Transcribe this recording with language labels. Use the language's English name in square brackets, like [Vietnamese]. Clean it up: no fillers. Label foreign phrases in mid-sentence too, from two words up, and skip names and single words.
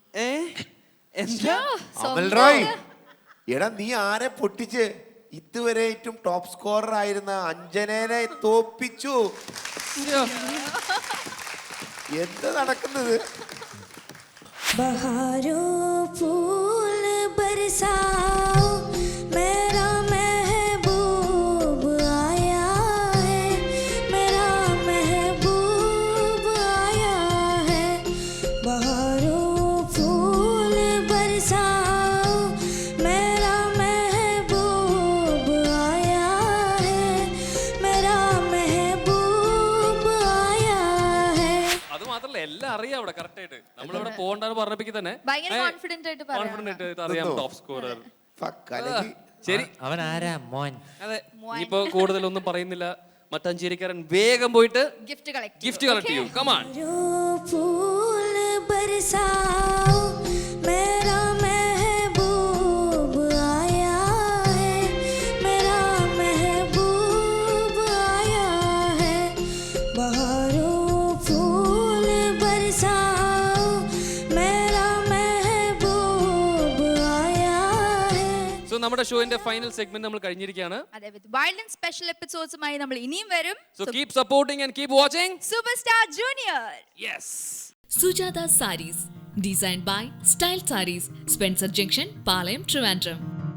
[Malayalam] അമൽ റോയ്, എടാ നീ ആരെ പൊട്ടിച്ച് ഇതുവരെ ഏറ്റവും [English] ടോപ്പ് സ്കോറർ [Malayalam] ആയിരുന്ന അഞ്ജനേനെ തോപ്പിച്ചു. എന്താ നടക്കുന്നത്? [Hindi] बहारों फूल बरसाओ मेरा महबूब आया है, मेरा महबूब आया है. बहारो फूल बरसाओ मेरा महबूब आया है, मेरा महबूब आया है. [Malayalam] അത് മാത്രല്ല എല്ലാം അറിയാം അവിടെ കറക്റ്റ് ആയിട്ട്. നമ്മളിവിടെ പോകണ്ടെന്ന് പറഞ്ഞപ്പോ തന്നെ ഭയങ്കര കോൺഫിഡന്റ് ആയിട്ട് അറിയാം [English] ടോപ്പ് സ്കോറർ. [Malayalam] ശരി, അവൻ ആരാ? മോൻ. അതെ, ഇനിയിപ്പോ കൂടുതലൊന്നും പറയുന്നില്ല. മട്ടാഞ്ചേരിക്കാരൻ വേഗം പോയിട്ട് ഗിഫ്റ്റ് കളക്ട് ചെയ്യൂ. കമാൺ. [Hindi] फूल बरसाओ मेरा महबूब आया है, मेरा महबूब आया है. बहारों फूल बरसाओ मेरा महबूब आया है. [Malayalam] സോ നമ്മുടെ ഷോയുടെ [English] final segment [Malayalam] നമ്മൾ കഴിഞ്ഞിരിക്കുകയാണ്. അതെ, [English] with violence special [Malayalam] എപ്പിസോഡ്സുമായി നമ്മൾ ഇനിയും വരും. [English] so keep supporting and keep watching സൂപ്പർ സ്റ്റാർ ജൂനിയർ. യെസ്. Sujata Sarees. Designed by Style Sarees. Spencer Junction, Palayam, Trivandrum.